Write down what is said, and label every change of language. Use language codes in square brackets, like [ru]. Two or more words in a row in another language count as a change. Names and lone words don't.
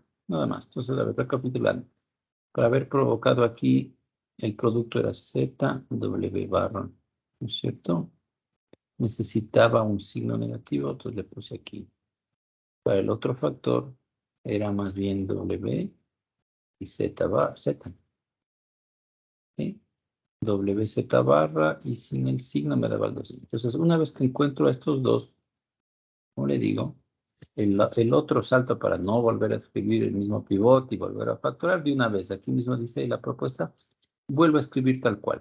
[es] Nada más. Entonces, a ver, recapitulando. Para haber provocado aquí, el producto era Z, W barra. ¿No es cierto? Necesitaba un signo negativo, entonces le puse aquí. Para el otro factor, era más bien W y Z barra. Z. ¿Sí? WZ barra y sin el signo me daba el 2. Entonces, una vez que encuentro a estos dos, como le digo, el otro salto para no volver a escribir el mismo pivote y volver a factorar de una vez. Aquí mismo dice la propuesta, vuelvo a escribir tal cual.